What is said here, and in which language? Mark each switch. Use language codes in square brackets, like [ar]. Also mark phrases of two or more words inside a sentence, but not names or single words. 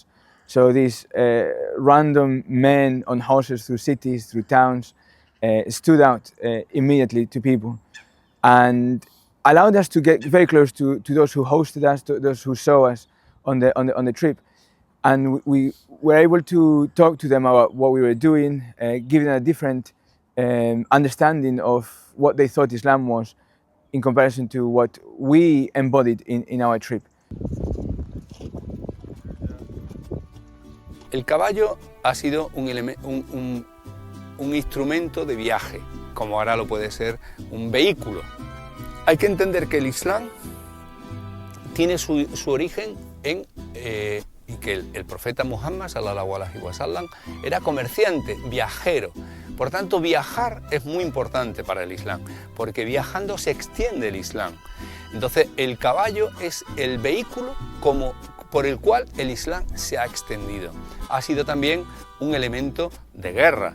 [en] So these random men on horses through cities, through towns, stood out immediately to people and allowed us to get very close to those who hosted us, to those who saw us on the trip. And we were able to talk to them about what we were doing, give them a different understanding of what they thought Islam was in comparison to what we embodied in our trip. [es] El caballo ha sido un instrumento de viaje, como ahora lo puede ser un vehículo. Hay que entender que el Islam tiene su origen en y que el profeta Muhammad [ar] صلى الله عليه وسلم [es] era comerciante, viajero. Por tanto, viajar es muy importante para el Islam, porque viajando se extiende el Islam. Entonces, el caballo es el vehículo por el cual el Islam se ha extendido. Ha sido también un elemento de guerra.